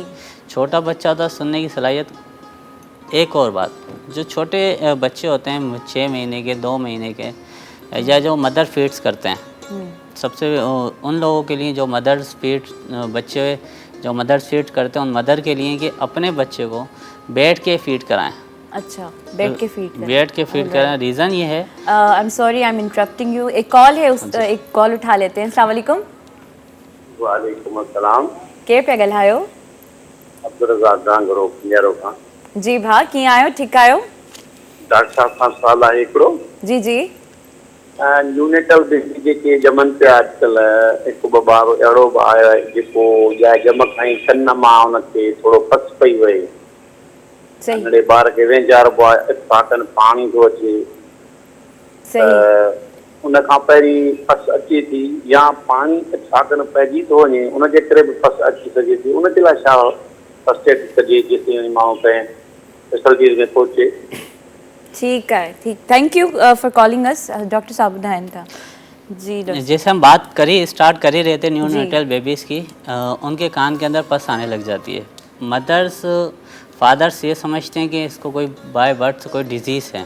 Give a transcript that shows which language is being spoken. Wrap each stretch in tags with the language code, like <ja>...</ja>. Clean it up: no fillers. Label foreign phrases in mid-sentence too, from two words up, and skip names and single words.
<ur>چھوٹا بچہ ہوتا ہے، سننے کی صلاحیت۔ ایک اور بات، جو چھوٹے بچے ہوتے ہیں 6 مہینے کے، 2 مہینے کے، یا جو</ur> <en>mother feeds</en> <ur>کرتے ہیں، سب سے ان لوگوں کے لیے جو</ur> <en>mothers feed</en> <ur>بچے جو</ur> <en>mothers feed</en> <ur>کرتے ہیں، ان مدر کے لیے کہ اپنے بچے کو بیٹھ کے فیڈ کرائیں. اچھا، بیٹھ کے فیڈ کریں. بیٹھ کے فیڈ کرائیں۔ ریزن یہ ہے,</ur> <en>I am sorry, I am interrupting you.</en> <ur>ایک کال ہے، اس ایک کال اٹھا لیتے ہیں.</ur> <ar>السلام عليكم. وعليكم السلام.</ar> <sd>के पे ॻाल्हायो? अब्दुल रज़ाक गांगरो पंजारो खां। जी भा, कीअं आहियो? ठीकु आहियो? डॉक्टर साहब खां सवाल आहे हिकिड़ो। जी जी।</sd> <en>neonatal baby</en> <sd>जेके ॼमनि पिया अॼुकल्ह, हिकु ॿ ॿार अहिड़ो बि आहे जेको ॼम खां ई कन मां हुनखे थोरो पस पई वहे। सही नंढड़े ॿार खे वेंझारिबो आहे, इत्फाक़नि पाणी थो अचे, सही। उन खां पहिरीं पस अचे थी या पाणी इत्फाक़नि पइजी थो वञे, उनजे करे बि पस अची सघे थी। उनजे लाइ छा</sd> <en>first aid</en> <sd>कजे जेसिताईं माण्हू कंहिं फैसिलिटीज़ में पहुचे?</sd> <ur>ٹھیک ہے,</ur> <sd>ठीक।</sd> <en>thank you for calling us.</en> <sd>डॉक्टर साहब ॿुधाइनि था। जी डॉक्टर।</sd> <ur>جیسے ہم بات اسٹارٹ کر ہی رہے تھے</ur> <en>neonatal babies</en> <ur>کی، ان کے کان کے اندر پس آنے لگ جاتی ہے.</ur> <en>mothers fathers</en> <ur>یہ سمجھتے ہیں کہ اس کو کوئی</ur> <en>by birth</en> <ur>کوئی ڈیزیز ہے.</ur>